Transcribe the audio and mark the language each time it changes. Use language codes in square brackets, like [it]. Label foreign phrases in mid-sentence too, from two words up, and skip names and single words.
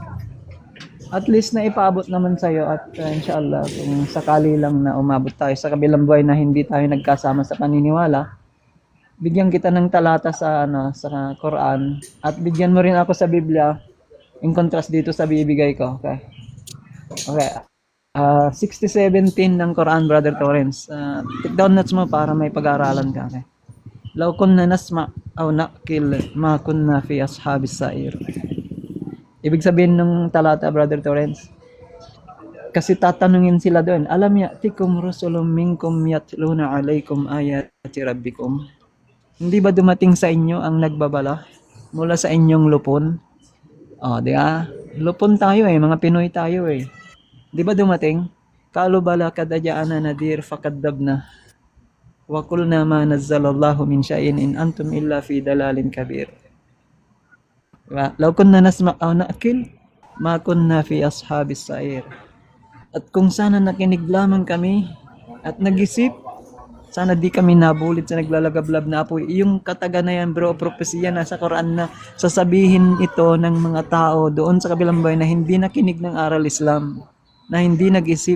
[tl] At least na ipaabot naman sa'yo at inshallah, kung sakali lang na umabot tayo sa kabilang buhay na hindi tayo nagkasama sa paniniwala, bigyan kita ng talata sa sa Quran at bigyan mo rin ako sa Biblia [en] in contrast [tl] dito sa bibigay ko. Okay. Okay. 60:17 ng Quran, Brother Torrens. [en] Take down notes [tl] mo para may pag-aaralan ka. Okay. [ar] لو كنا نسمع أو نعقل ما كنا في أصحاب السعير. [tl] Ibig sabihin ng talata, Brother Torrens, kasi tatanungin sila doon, [ar] ألم يأتكم رسل منكم يتلون عليكم آيات ربكم. [tl] Hindi ba dumating sa inyo ang nagbabala mula sa inyong lupon? Di ba? Lupon tayo mga Pinoy tayo Di ba dumating? [ar] قالوا بلى قد جاءنا نذير فكذبنا وقلنا ما نزل الله من شيء إن أنتم إلا في ضلال كبير. [tl] Diba? [ar] لو كنا نسمع أو نعقل ما كنا في أصحاب السعير. [tl] At kung sana nakinig lamang kami at nag-isip, sana di kami nabulit sa naglalagablab na apoy. Yung kataga na yan, bro, propesya na sa Quran na sasabihin ito ng mga tao doon sa kabilang bayan na hindi nakinig ng aral Islam, na hindi nag-isip.